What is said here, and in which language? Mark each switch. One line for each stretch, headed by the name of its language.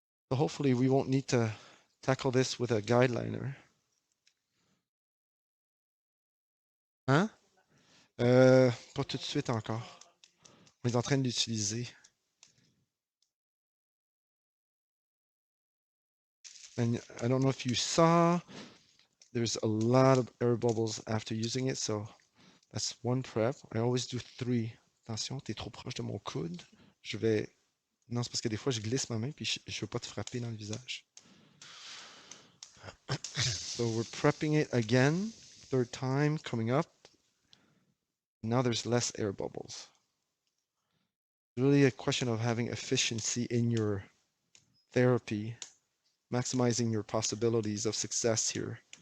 English: So hopefully we won't need to tackle this with a guide liner. Hein?
French: Pas tout de suite encore. On est en train de l'utiliser.
English: And I don't know if you saw, there's a lot of air bubbles after using it, so that's one prep. I always do 3.
French: Attention, t'es trop proche de mon coude. Je vais... Non, c'est parce que des fois, je glisse ma main puis je veux pas te frapper dans le visage.
English: So we're prepping it again, 3rd time coming up. Now there's less air bubbles. It's really a question of having efficiency in your therapy, maximizing your possibilities of success here.